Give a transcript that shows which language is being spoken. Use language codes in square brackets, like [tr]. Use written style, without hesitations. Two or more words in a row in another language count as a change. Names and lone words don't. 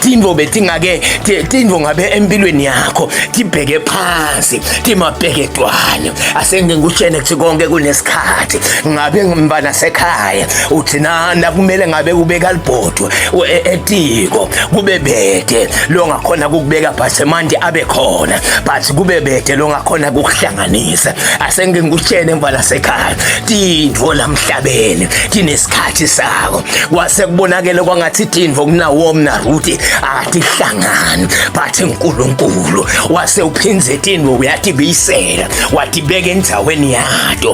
[ss] Tintfo ngabe empilweni yakho tibheke phansi, timabhekedwane. Asenge ngikutshene ukuthi konke kunesikhathi. Ngabe ngimba sekhaya uthi nana kumele ngabe ubeka libhodwe etiko, kube bede lo ngakhona ukubeka bhasemandi abe khona, but kube bede lo ngakhona ukuhlanganisa. Asenge ngikutshene mfana sekhaya, tintfo lamhlabeni tinesikhathi sako. Kwase kubonakele kwangathi tintfo kunawo mna Ruthi atihlangani, but uNkulunkulu wase uphinze tintfo uyatibisela, watibeka endzaweni yato.